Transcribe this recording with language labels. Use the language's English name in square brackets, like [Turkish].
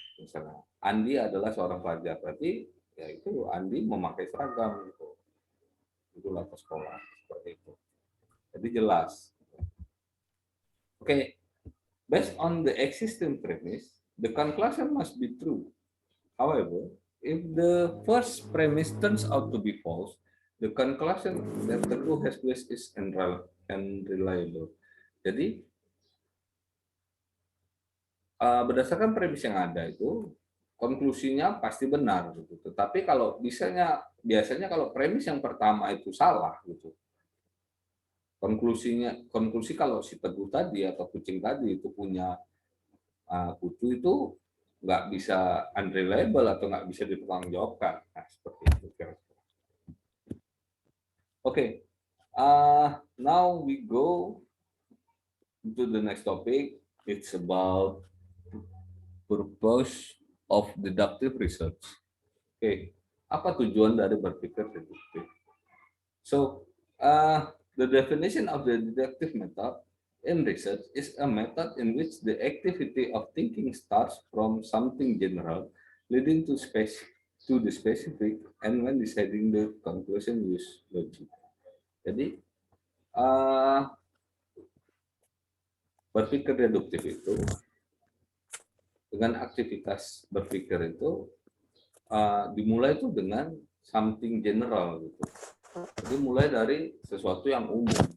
[Indonesian] Misalnya, Andi adalah seorang pelajar, berarti ya itu Andi memakai seragam gitu. Itulah ke sekolah seperti itu. Jadi jelas. [English] Oke, based on the existing premise, the conclusion must be true. However, if the first premise turns out to be false, the conclusion that Teguh has placed is unreliable. [Indonesian] Jadi berdasarkan premis yang ada itu konklusinya pasti benar gitu. Tetapi kalau biasanya kalau premis yang pertama itu salah gitu. Konklusi kalau si Teguh tadi atau kucing tadi itu punya kutu itu nggak bisa unreliable atau nggak bisa dipertanggungjawabkan. Nah, seperti itu. [English] Okay, now we go to the next topic. It's about purpose of deductive research. [Indonesian] Okay, apa tujuan dari berpikir deduktif? [English] So, the definition of the deductive method in research is a method in which the activity of thinking starts from something general, leading to the specific, and when deciding the conclusion use logic. [Indonesian] Jadi berpikir deduktif itu dengan aktivitas berpikir itu dimulai itu dengan [English] something general [Indonesian] gitu. Jadi mulai dari sesuatu yang umum.